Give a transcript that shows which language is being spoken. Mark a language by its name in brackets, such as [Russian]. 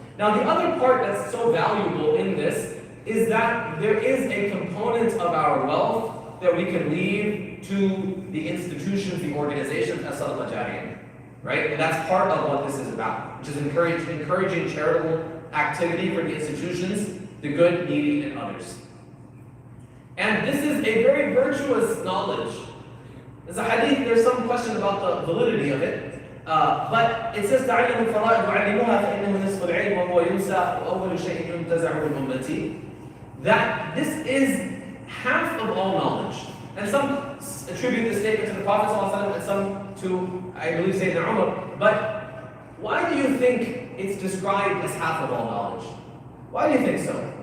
[English] Now, the other part that's so valuable in this is that there is a component of our wealth that we can leave to the institutions, the organizations, as sadaqah jariyah, right? And that's part of what this is about, which is encouraging charitable activity for the institutions, the good, needy, and others. And this is a very virtuous knowledge. There's a hadith, there's some question about the validity of it. But it says [Arabic] تعلموا الفرائض وعلموها فإنه نصف العلم وهو ينسى وأول شيء ينتزع من أمتي. [English] That this is half of all knowledge. And some attribute this statement to the Prophet ﷺ and some to, I believe, Sayyidina Umar. But why do you think it's described as half of all knowledge? Why do you think so?